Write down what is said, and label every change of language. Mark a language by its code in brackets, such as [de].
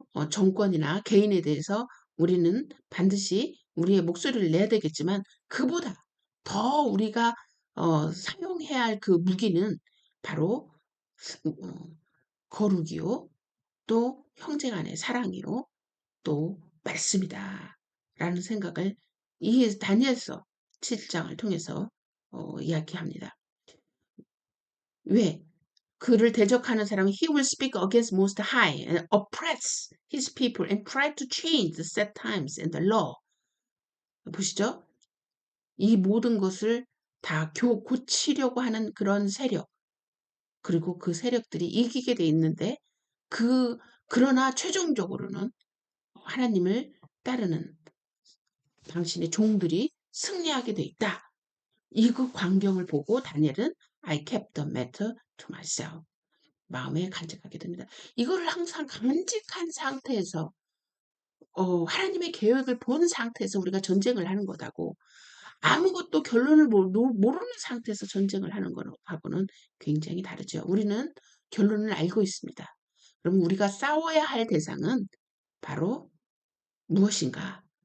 [ko] 정권이나 개인에 대해서 우리는 반드시 우리의 목소리를 내야 되겠지만 그보다 더 우리가 사용해야 할 그 무기는 바로 거룩이요. 또 형제 간의 사랑이요. 또 말씀이다. 라는 생각을 이 다니엘서 7장을 통해서 이야기합니다. 왜? 그를 대적하는 사람은 [en] he will speak against most high and oppress his people and try to change the set times and the law. [ko] 보시죠? 이 모든 것을 다 고치려고 하는 그런 세력, 그리고 그 세력들이 이기게 돼 있는데 그러나 최종적으로는 하나님을 따르는 당신의 종들이 승리하게 돼 있다. 이그 광경을 보고 다니엘은 [en] I kept the matter to myself. [ko] 마음에 간직하게 됩니다. 이거를 항상 간직한 상태에서 하나님의 계획을 본 상태에서 우리가 전쟁을 하는 거다고 아무것도 결론을 모르는 상태에서 전쟁을 하는 거하고는 굉장히 다르죠. 우리는 결론을 알고 있습니다. 그럼 우리가 싸워야 할 대상은 바로 무엇인가?